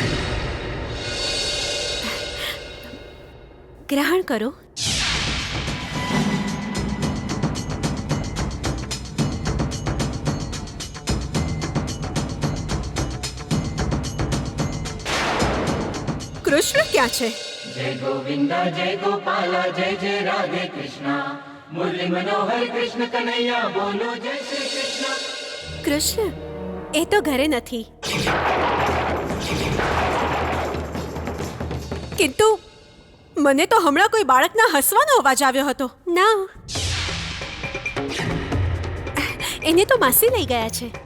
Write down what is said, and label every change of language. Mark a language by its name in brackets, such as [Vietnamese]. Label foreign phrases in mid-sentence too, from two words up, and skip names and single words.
[Gujarati] ગ્રહણ કરો. કૃષ્ણ ક્યાં છે? [Hindi] जय गोविंदा जय गोपाला जय जय राधे कृष्णा मुरली मनोहर कृष्ण कन्हैया बोलो जय श्री कृष्ण. [Gujarati] કૃષ્ણ એ તો ઘરે નથી. કિંતુ મને તો હમણાં કોઈ બાળકના હસવાનો અવાજ આવ્યો હતો. ના, એને તો માસી લઈ ગયા છે.